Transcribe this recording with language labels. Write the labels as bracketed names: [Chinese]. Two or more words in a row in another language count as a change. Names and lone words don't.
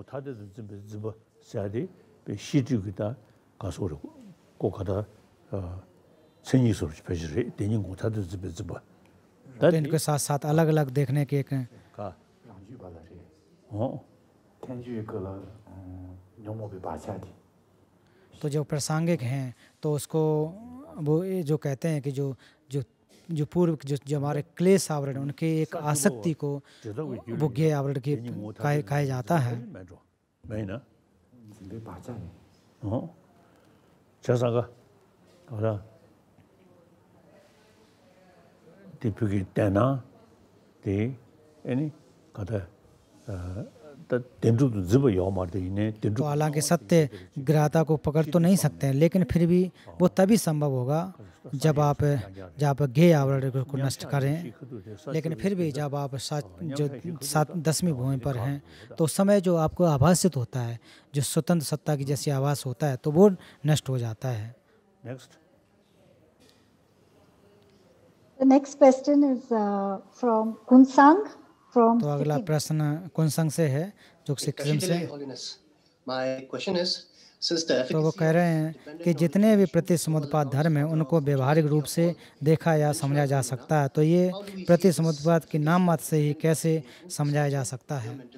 [Hindi] तो इनके साथ साथ अलग अलग देखने के एक तो जो प्रासंगिक हैं तो उसको वो ये जो कहते हैं कि जो जो जो पूर्व जो हमारे क्लेश आवरण उनके एक आसक्ति को वो ज्ञेय आवरण की कहा जाता है। 자사가 그러나 대표기 때나 대 아니 가다 तो हालांकि सत्य ग्राहता को पकड़ तो नहीं सकते हैं, लेकिन फिर भी वो तभी संभव होगा जब आप ज्ञेय आवरण को नष्ट करें। लेकिन फिर भी जब आप जो 10वीं भूमि पर हैं तो उस समय जो आपको आभासित होता है, जो स्वतंत्र सत्ता की जैसी आभास होता है, तो वो नष्ट हो जाता है। [English] The next question is from Kunsang. [Hindi] तो अगला प्रश्न कुनसंग से है, जो सिक्किम से। तो वो कह रहे हैं कि जितने भी प्रतिसमुद्पाद धर्म हैं उनको व्यवहारिक रूप से देखा या समझा जा सकता है, तो ये प्रतिसमुद्पाद की नाम मात्र से ही कैसे समझाया जा सकता है?